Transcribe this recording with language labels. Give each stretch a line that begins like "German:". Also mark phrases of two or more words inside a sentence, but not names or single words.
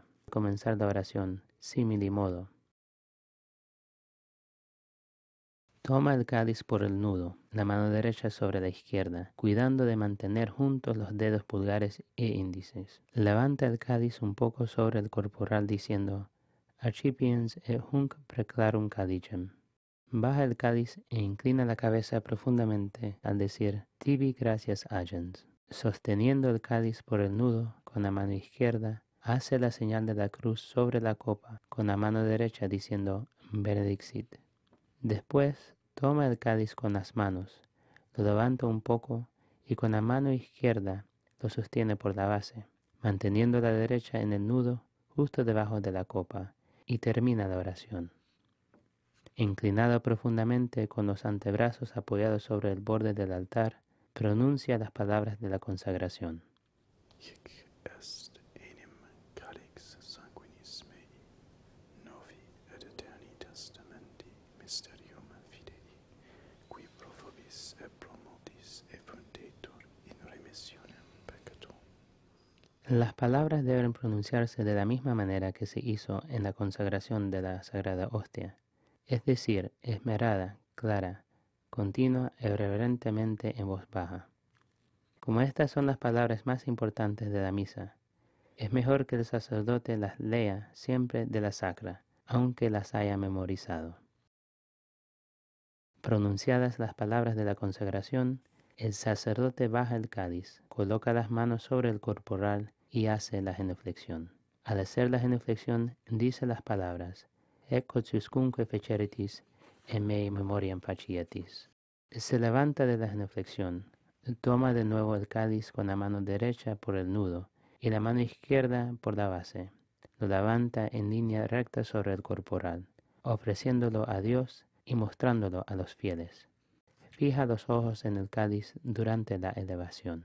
Spanish: Comenzar la oración
Latin: simili modo.
Spanish: Toma el cáliz por el nudo, la mano derecha sobre la izquierda, cuidando de mantener juntos los dedos pulgares e índices. Levanta el cáliz un poco sobre el corporal diciendo,
Latin: Accipiens et hunc preclarum calicem.
Spanish: Baja el cáliz e inclina la cabeza profundamente al decir,
Latin: Tibi gracias agens.
Spanish: Sosteniendo el cáliz por el nudo con la mano izquierda, hace la señal de la cruz sobre la copa con la mano derecha diciendo, Benedixit. Después, toma el cáliz con las manos, lo levanta un poco y con la mano izquierda lo sostiene por la base, manteniendo la derecha en el nudo justo debajo de la copa, y termina la oración. Inclinado profundamente con los antebrazos apoyados sobre el borde del altar, pronuncia las palabras de la consagración.
Latin: Hic est enim calix sanguinis mei, novi et aeterni testamenti mysterium fidei, qui pro vobis et pro multis effundetur in remissionem peccatum.
Spanish: Las palabras deben pronunciarse de la misma manera que se hizo en la consagración de la Sagrada Hostia, es decir, esmerada, clara, continua y reverentemente en voz baja. Como estas son las palabras más importantes de la misa, es mejor que el sacerdote las lea siempre de la sacra, aunque las haya memorizado. Pronunciadas las palabras de la consagración, el sacerdote baja el cáliz, coloca las manos sobre el corporal y hace la genuflexión. Al hacer la genuflexión, dice las palabras,
Latin: Ec quoduscunque feceritis, en mei memoriam facietis.
Spanish: Se levanta de la genuflexión, toma de nuevo el cáliz con la mano derecha por el nudo y la mano izquierda por la base. Lo levanta en línea recta sobre el corporal, ofreciéndolo a Dios y mostrándolo a los fieles. Fija los ojos en el cáliz durante la elevación.